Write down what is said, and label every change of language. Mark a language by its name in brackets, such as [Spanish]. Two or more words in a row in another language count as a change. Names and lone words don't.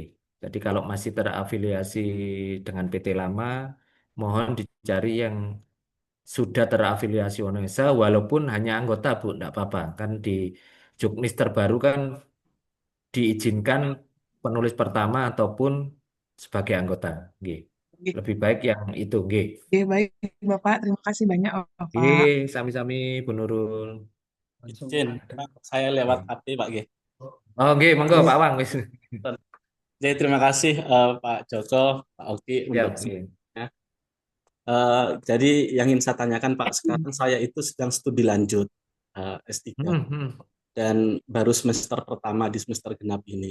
[Indonesian] Jadi kalau masih terafiliasi dengan PT lama, mohon dicari yang sudah terafiliasi UNESA, walaupun hanya anggota Bu, enggak apa-apa. Kan di Juknis terbaru kan diizinkan penulis pertama ataupun sebagai anggota. Oke. Lebih baik yang itu. Oke. Oke, baik Bapak. Terima kasih banyak Oke, Bapak. [Javanese] sami-sami Bu Nurul. [Indonesian] Izin, saya lewat HP Pak G. Oh, oke, [Javanese] monggo Pak Wang. Wis. [Indonesian] Jadi terima kasih Pak Joko, Pak Oki untuk semuanya. Jadi yang ingin saya tanyakan Pak, sekarang saya itu sedang studi lanjut S3 dan baru semester pertama di semester genap ini.